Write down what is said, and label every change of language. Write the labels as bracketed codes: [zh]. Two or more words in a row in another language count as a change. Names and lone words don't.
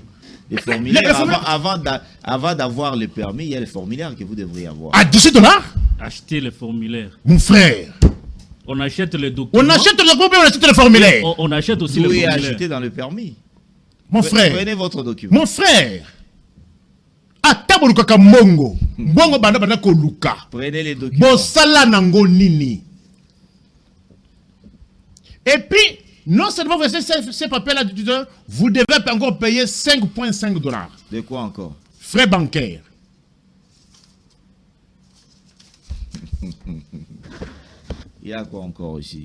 [fr] Les formulaires, avant d'avoir le permis, il y a les formulaires que vous devriez avoir. À 18 $? Acheter les formulaires. Mon frère. On achète les documents. On achète les documents, on achète les formulaires. On achète aussi les formulaires. Vous pouvez acheter dans le permis. Mon frère. Prenez votre document. Mon frère. [ln] Atabaluka Kambongo. Mbongo banda banda koluka. [fr] Prenez les documents. [ln] Bosala nango nini. [fr] Et puis, non seulement vous avez ces papiers-là, vous devez encore payer 5,5 $. De quoi encore? Frais bancaires. Il y a quoi encore ici?